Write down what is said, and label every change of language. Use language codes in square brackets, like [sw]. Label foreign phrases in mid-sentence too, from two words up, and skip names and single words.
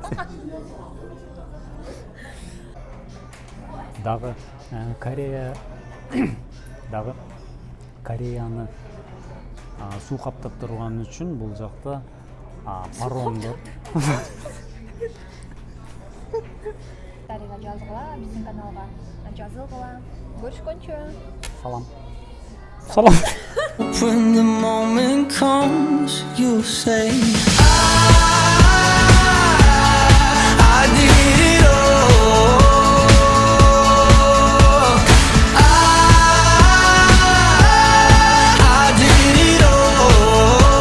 [ky] Дагы Кореяны суу каптап турган үчүн бул жакта паромдор жазгыла, биздин каналга жазылгыла. Көрүшкөнчө. Салам. [en] When the moment comes, you'll say I did it all. I did it all.